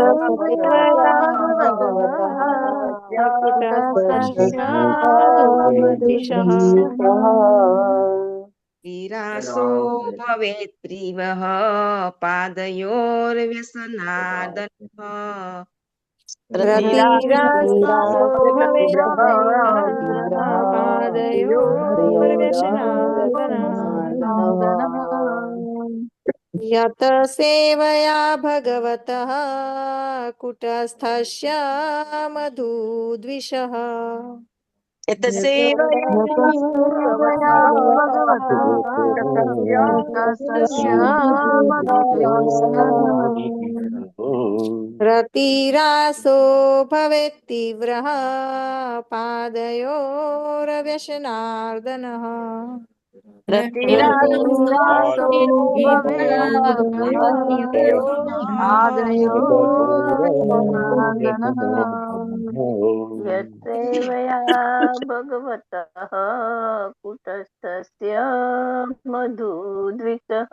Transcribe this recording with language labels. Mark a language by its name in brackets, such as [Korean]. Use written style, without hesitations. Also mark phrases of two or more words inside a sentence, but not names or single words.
[Sanskrit] विरासो भवेत् प्रियः पादयोर्व्यसनादनः रतिराशो भवेत यत सेवया भगवतः कुटस्थस्य मधुद्विषः यत् सेवया रतिरासो भवेत् तीव्रः पादयोरव्यसनार्दनः रतिरासो यत्सेवया भगवतः कुटस्थस्य मधुद्विषः